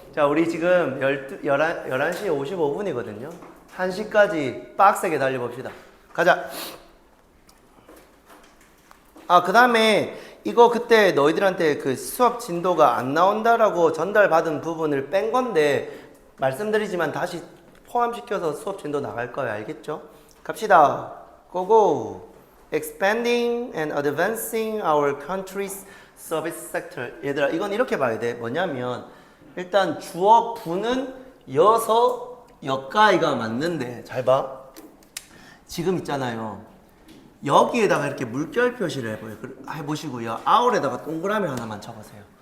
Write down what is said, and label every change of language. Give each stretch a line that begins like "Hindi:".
Korean: 자 우리 지금 11시 55분이거든요 1시까지 빡세게 달려봅시다. 가자. 아 그 다음에 이거 그때 너희들한테 그 수업 진도가 안 나온다라고 전달받은 부분을 뺀 건데 말씀드리지만 다시 포함시켜서 수업 진도 나갈 거예요. 알겠죠? 갑시다. 고고.
English: Expanding and advancing our country's service sector.
Korean: 얘들아 이건 이렇게 봐야 돼. 뭐냐면 일단 주어 부는 여서 여가이가 맞는데 잘 봐. 지금 있잖아요. 여기에다가 이렇게 물결 표시를 해보시고요. our에다가 동그라미 하나만 쳐보세요.